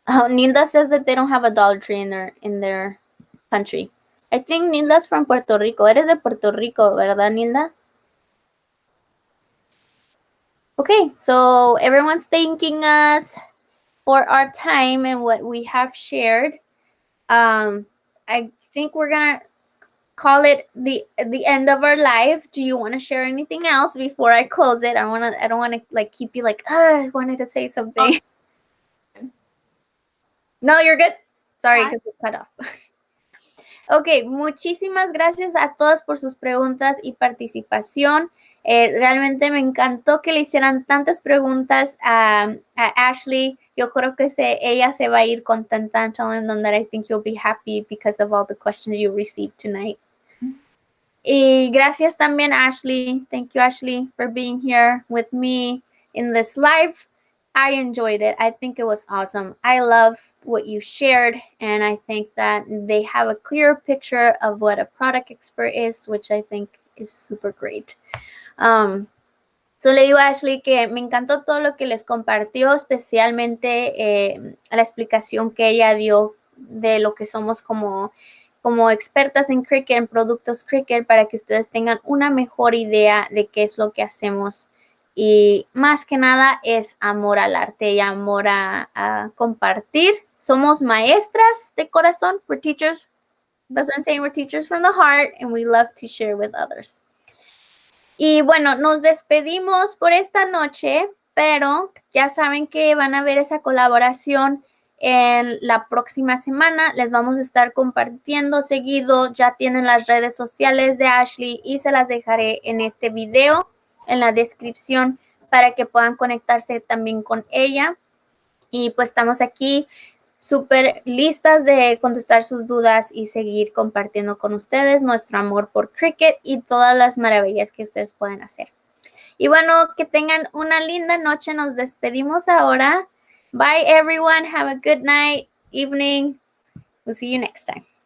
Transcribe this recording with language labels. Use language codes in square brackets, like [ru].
[en] Nilda says that they don't have a Dollar Tree in their country. I think Nilda's from Puerto Rico. [es] Eres de Puerto Rico, ¿verdad, Nilda? [en] Okay, so everyone's thanking us for our time and what we have shared. I think we're gonna call it the end of our life. Do you want to share anything else before I close it? I don't want to like keep you like, I wanted to say something. No, you're good. Sorry, because it cut off. [es] Ok, muchísimas gracias a todas por sus preguntas y participación. Realmente me encantó que le hicieran tantas preguntas a Ashley. Yo creo que ella se va a ir contenta. [en] I'm telling them that I think you'll be happy because of all the questions you received tonight. [es] Y gracias también, Ashley. [en] Thank you, Ashley, for being here with me in this live. I enjoyed it. I think it was awesome. I love what you shared, and I think that they have a clear picture of what a product expert is, which I think is super great. [es] So le digo a Ashley que me encantó todo lo que les compartió, especialmente la explicación que ella dio de lo que somos como expertas en Cricut, en productos Cricut, para que ustedes tengan una mejor idea de qué es lo que hacemos. Y más que nada es amor al arte y amor a compartir. Somos maestras de corazón. [en] We're teachers. That's what I'm saying. We're teachers from the heart, and we love to share with others. [es] Y bueno, nos despedimos por esta noche, pero ya saben que van a ver esa colaboración en la próxima semana. Les vamos a estar compartiendo seguido. Ya tienen las redes sociales de Ashley y se las dejaré en este video, en la descripción, para que puedan conectarse también con ella. Y pues estamos aquí súper listas de contestar sus dudas y seguir compartiendo con ustedes nuestro amor por Cricut y todas las maravillas que ustedes pueden hacer. Y bueno, que tengan una linda noche. Nos despedimos ahora. [en] Bye, everyone. Have a good night, evening. We'll see you next time.